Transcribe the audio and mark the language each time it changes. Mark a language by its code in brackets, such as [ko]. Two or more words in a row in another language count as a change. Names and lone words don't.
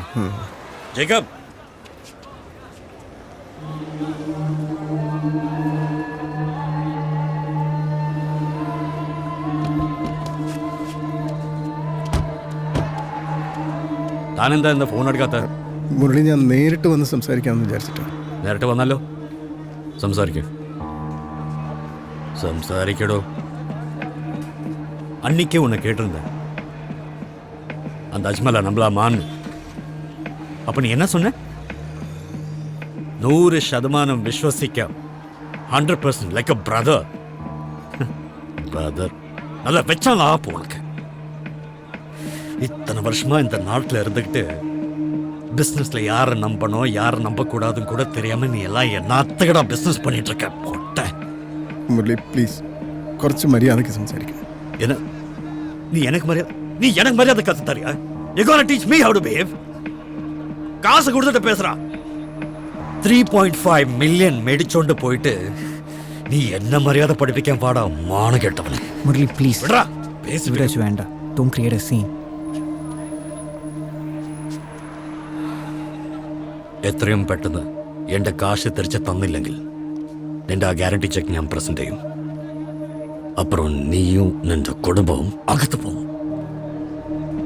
[ml] ജേക്കബ്, താനെന്താ എന്താ ഫോൺ എടുക്കാത്ത? മുരളി, ഞാൻ നേരിട്ട് വന്ന് സംസാരിക്കാമെന്ന് വിചാരിച്ചിട്ടാണ്. നേരിട്ട് വന്നല്ലോ, സംസാരിക്കടോ. [ta] அன்னைக்கே உன்னை கேட்டிருந்தேன், அந்த அஜ்மலா நம்மளா மான்னு. அப்ப நீ என்ன சொன்ன? 100% விஸ்வசிக்க, 100% [en] like a brother. [ta] பிரதர் நல்லா வச்சான் ஆப்பு உனக்கு. இத்தனை வருஷமா இந்த நாட்டில் இருந்துக்கிட்டு பிஸ்னஸ்ல யாரை நம்பணும் யாரை நம்பக்கூடாதுன்னு கூட தெரியாம நீ எல்லாம் என்னத்துக்கடா பிஸ்னஸ் பண்ணிட்டு இருக்க? போட்ட [ml] മുരളി, പ്ലീസ് കുറച്ച് മര്യാദയ്ക്ക് സംസാരിക്കണം. [ta] என்ன நீ எனக்கு மரியாதை கத்து தரியா? [en] You gonna teach me how to behave? [ta] காசு கொடுத்துட்டு பேசுறா. 3.5 மில்லியன் மெடிச்சோண்டு போயிட்டு நீ என்ன மரியாதை படிப்பிக்க பாடா மான கேட்டவனே. [ml] മുരളി പ്ലീസ് [ta] விடுறா, பேசி விடு. [ml] വേണ്ട. [en] Don't create a scene. [ml] എത്രയും പെട്ടെന്ന് എന്റെ കാശ് തിരിച്ച് തന്നില്ലെങ്കിൽ നിന്റെ ആ ഗ്യാരണ്ടി ചെക്ക് ഞാൻ പ്രസന്റ് ചെയ്യും. അപ്പുറം നീയും നിന്റെ കുടുംബവും അകത്ത് പോകും.